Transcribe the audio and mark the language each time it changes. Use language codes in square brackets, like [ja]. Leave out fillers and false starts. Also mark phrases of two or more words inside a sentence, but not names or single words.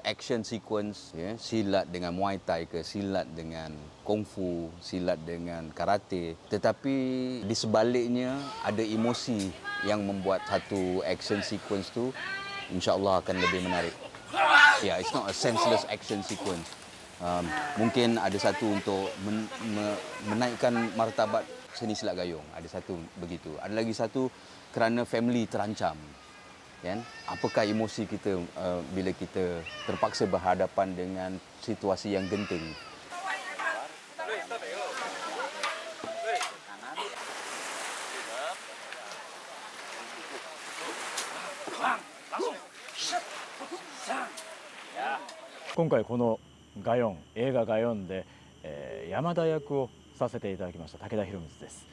[en] action sequence, [ms] ya, silat dengan Muay Thai ke, silat dengan Kungfu, silat dengan karate, tetapi di sebaliknya ada emosi yang membuat satu action sequence tu [ar] insya-Allah [ms] akan lebih menarik. [en] Yeah, it's not a senseless action sequence. [ms] Mungkin ada satu untuk menaikkan martabat seni silat Gayung, ada satu begitu. Ada lagi satu kerana family terancam. Kan? Apakah emosi kita bila kita terpaksa berhadapan dengan situasi yang genting? [ja] 今回このガヨン、映画ガヨンで、山田役をさせていただきました武田博光です。